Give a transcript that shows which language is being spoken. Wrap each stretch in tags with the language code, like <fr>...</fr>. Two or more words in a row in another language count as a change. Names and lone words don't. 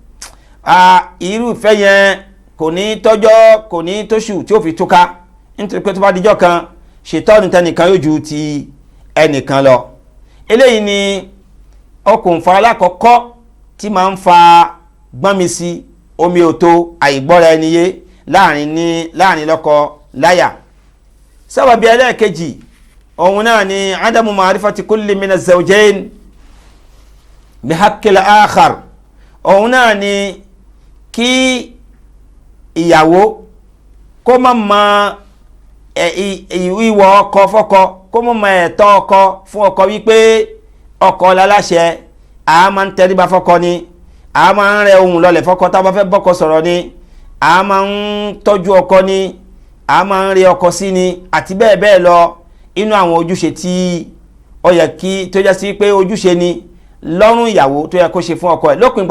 <yo>irú ìfẹ́ yẹn kò ní tọ́jọ́ kò ní tóṣù tí ó fi túká nítorí pé tó bá dijọ́ kan ṣètọ́nù tẹnìkan yóò ju ti ẹnìkan lọ eléyìí ni okùnfà alákọ̀ọ́kọ́ tí máa ń fa gbọ́nmi sí omi òtó àìgbọ́ra ẹni yé láàrin lọ́kọ láyà sábàbí ẹlẹ́ẹ̀kejì òun náà ni</yo> <ar>عدم معرفة كل من الزوجين بحق الآخر</ar> <yo>òun náà ni kí ìyàwó kó má mọ ìwọ ọkọ fọ́kọ kó má mọ ẹ̀tọ́ ọkọ fún ọkọ wípé ọkọ láláṣẹ a máa ń tẹríba fọ́kọ ni a máa ń rẹ ohùn lọlẹ̀ fọ́kọ tá a bá fẹ́ bọ́kọ sọ̀rọ̀ ni a máa ń tọ́jú ọkọ ni a máa ń rí ọkọ sí ni àti bẹ́ẹ̀ bẹ́ẹ̀ lọ inú àwọn ojúṣe tí ó yẹ kí tó jẹ́ sí pé ojúṣe ni lọ́rùn ìyàwó tó yẹ kó ṣe fún ọkọ ẹ̀ lópin ìgbà</yo>